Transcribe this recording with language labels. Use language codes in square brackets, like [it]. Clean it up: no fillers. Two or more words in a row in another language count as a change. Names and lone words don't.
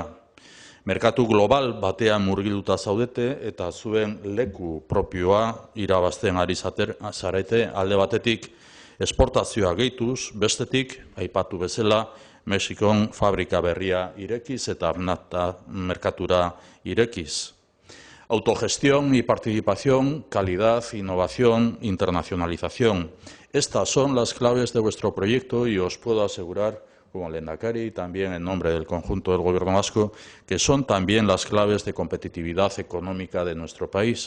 [eu] Merkatu global batean murgilduta zaudete eta zuen leku propioa irabazten ari zarete alde batetik esportazioa gehituz, bestetik, aipatu bezala, Mexikon fabrika berria irekiz eta nafta merkatura irekiz. [es] Autogestión y participación, calidad, innovación, internacionalización. Estas son las claves de vuestro proyecto y os puedo asegurar, como lehendakari y también en nombre del conjunto del Gobierno vasco, que son también las claves de competitividad económica de nuestro país.